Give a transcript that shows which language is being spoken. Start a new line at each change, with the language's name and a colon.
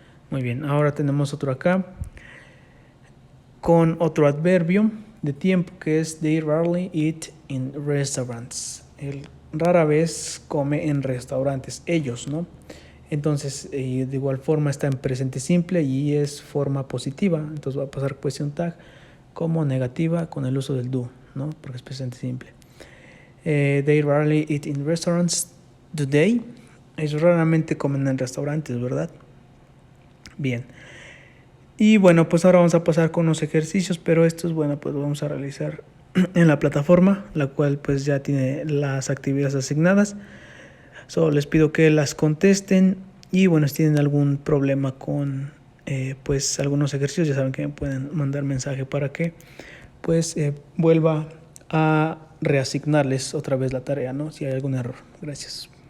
Spanish: Muy bien, ahora tenemos otro acá con otro adverbio de tiempo, que es
English: they rarely eat in restaurants.
Spanish: Él rara vez come en restaurantes, ellos, ¿no? Entonces, de igual forma está en presente simple y es forma positiva. Entonces va a pasar question tag como negativa con el uso del do, ¿no? Porque es presente simple.
English: They rarely eat in restaurants. Do they?
Spanish: Ellos raramente comen en restaurantes, ¿verdad? Bien. Y bueno, pues ahora vamos a pasar con los ejercicios, pero estos, bueno, pues lo vamos a realizar en la plataforma, la cual pues ya tiene las actividades asignadas. Solo les pido que las contesten, y bueno, si tienen algún problema con pues algunos ejercicios, ya saben que me pueden mandar mensaje para que pues vuelva a reasignarles otra vez la tarea, ¿no? Si hay algún error. Gracias.